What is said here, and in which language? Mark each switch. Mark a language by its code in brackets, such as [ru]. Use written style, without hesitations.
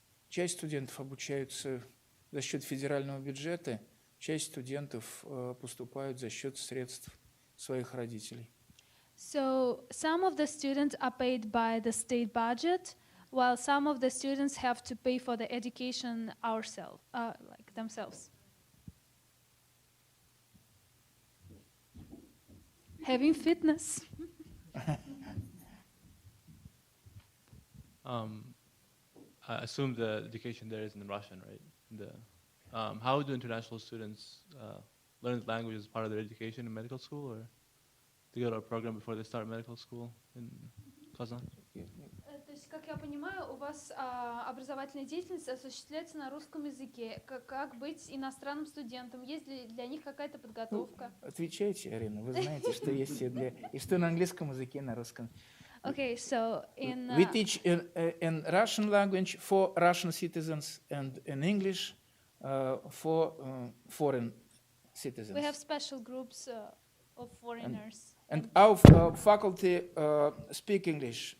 [ru] Часть студентов обучаются за счет федерального бюджета, часть студентов поступают за счет средств своих родителей. [en] So some of the students are paid by the state budget, while some of the students have to pay for the education themselves. Having fitness. I assume the education there is in Russian, right? How do international students learn the language as part of their education in medical school, or they go to a program before they start medical school in Kazan? [ru] То есть, как я понимаю, у вас образовательная деятельность осуществляется на русском языке. Как быть иностранным студентом? Есть ли для них какая-то подготовка? Отвечайте, Арина, вы знаете, что есть и что на английском языке, и на русском. [en] Okay, so we teach in Russian language for Russian citizens and in English for foreign citizens. We have special groups of foreigners. And our faculty speak English.